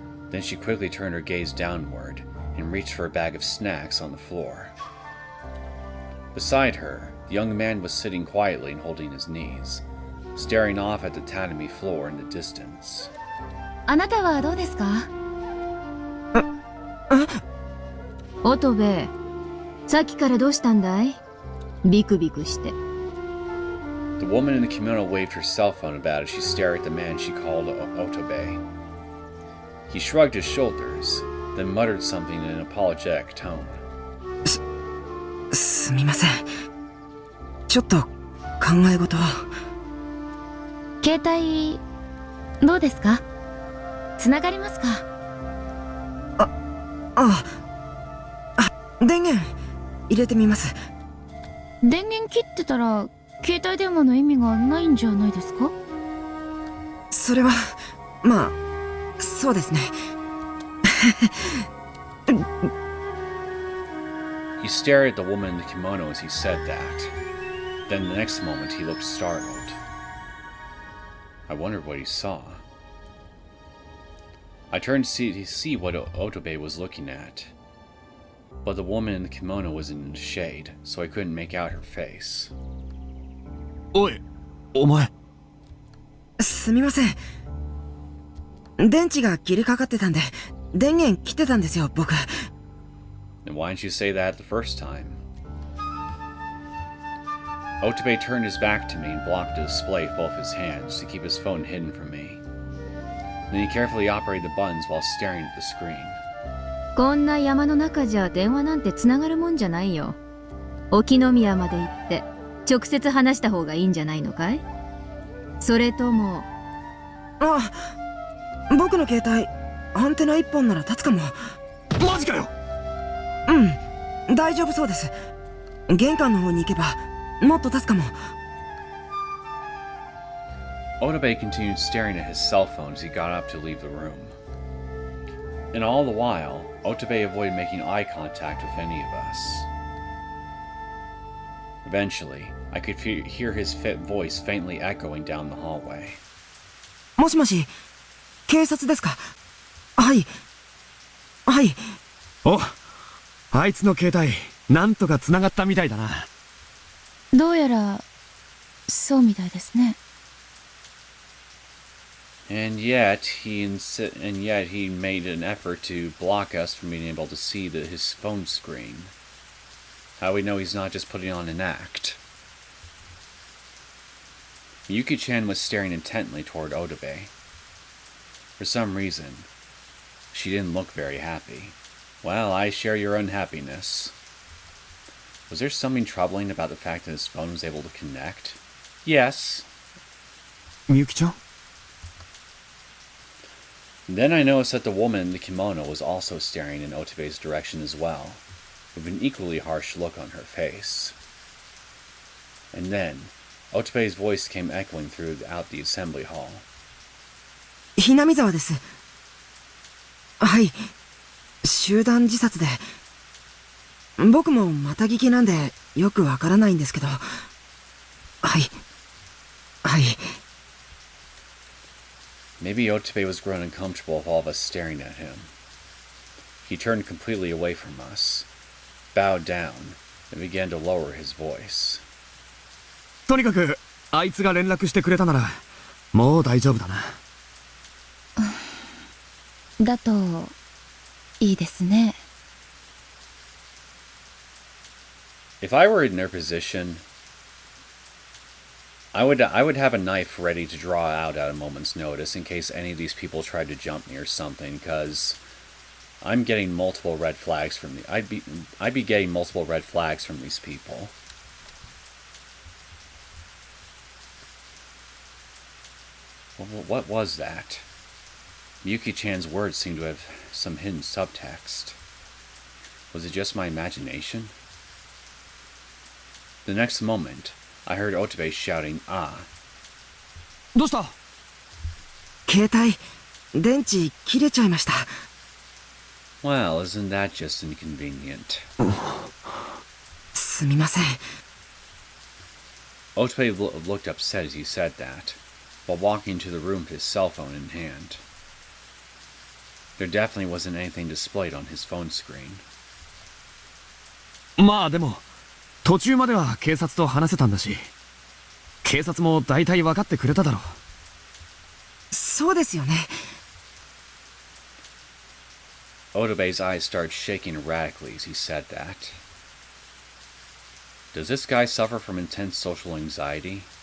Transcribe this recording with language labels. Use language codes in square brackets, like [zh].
[en] Then she quickly turned her gaze downward and reached for a bag of snacks on the floor. Beside her, the young man was sitting quietly and holding his knees, staring off at the tatami floor in the distance. [ja] あなたはどうですか？乙部、さっきからどうしたんだい？ビクビクして。 [en] The woman in the kimono waved her cell phone about as she stared at the man she called Otobe. He shrugged his shoulders, then muttered something in an apologetic tone. [ja] すみません。ちょっと考え事を。携帯どうですか？つながりますか？電源入れてみます。電源切ってたら携帯電話の意味がないんじゃないですか？それはまあそうですね。 [en] He stared at the woman in the kimono as he said that. Then the next moment he looked startled. I wondered what he saw. I turned to see what Otobe was looking at. But the woman in the kimono was in the shade, so I couldn't make out her face. [ja] おい、お前。すみません。電池が切れかかってたんで、電源切ってたんですよ、僕。 [en] Then why didn't you say that the first time? Otobe turned his back to me and blocked the display with both his hands to keep his phone hidden from me. Then he carefully operated the buttons while staring at the screen. [ja] こんな山の中じゃ電話なんてつながるもんじゃないよ。沖宮まで行って直接話した方がいいんじゃないのかい？それとも。僕の携帯アンテナ1本なら立つかも。マジかよ。うん、大丈夫そうです。玄関の方に行けばもっと立つかも。 [en] Otobe continued staring at his cell phone as he got up to leave the room. And all the while, Otobe avoided making eye contact with any of us. Eventually, I could hear his voice faintly echoing down the hallway. [ja] もしもし、警察ですか？はい。はい。お、あいつの携帯、なんとか繋がったみたいだな。どうやら、そうみたいですね。 [en] And yet he made an effort to block us from being able to see his phone screen. How we know he's not just putting on an act. Miyuki-chan was staring intently toward Otobe. For some reason, she didn't look very happy. Well, I share your unhappiness. Was there something troubling about the fact that his phone was able to connect? Yes. Miyuki-chan? Then I noticed that the woman in the kimono was also staring in Otobe's direction as well, with an equally harsh look on her face. And then, Otobe's voice came echoing throughout the assembly hall. [ja] Hinamizawa です。はい。集団自殺で。僕もまた聞きなんでよくわからないんですけど。はい。はい。 [en] Maybe Otobe was growing uncomfortable with all of us staring at him. He turned completely away from us, bowed down, and began to lower his voice. [ja] とにかく、あいつが連絡してくれたなら、もう大丈夫だな。だと、いいですね。 [en] If I were in their position, I would have a knife ready to draw out at a moment's notice in case any of these people tried to jump me or something, because I'm getting multiple red flags from I'd be getting multiple red flags from these people. What was that? Miyuki-chan's words seemed to have some hidden subtext. Was it just my imagination? The next moment, I heard Otobe shouting, "Ah!" [ja] どうした？携帯、電池切れちゃいました。 [en] Well, isn't that just inconvenient? [ja] すみません。 [en] Otobe looked upset as he said that, while walking into the room with his cell phone in hand. There definitely wasn't anything displayed on his phone screen. [ja] まあでも、途中までは警察と話せたんだし、警察も大体分かってくれただろう。そうですよね。 [en] Otobe's eyes started shaking erratically as he said that. Does this guy suffer from intense social anxiety?